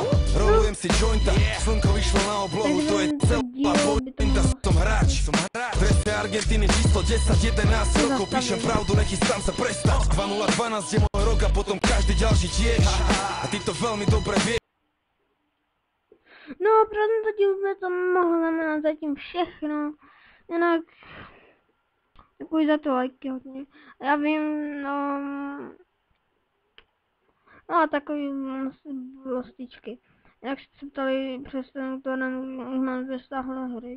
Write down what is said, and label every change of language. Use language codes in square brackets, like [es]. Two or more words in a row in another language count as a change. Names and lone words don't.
[sk] Rolujem si jointa, slnko vyšlo na oblohu. To je celá pointa, som hráč. Dresce Argentíny číslo 10, 11 rokov. Píšem pravdu, nechystám sa prestať. 2012 je môj rok a potom každý ďalší tiež. A ty to veľmi dobre vieš. [cs] No, pro tento díl by to mohlo znamenat zatím všechno. Jinak děkuji za to lajky hodně. Já vím, no a takový blostičky. Jak jste se ptali přes ten torrent, už mám 2 stáhlé hry.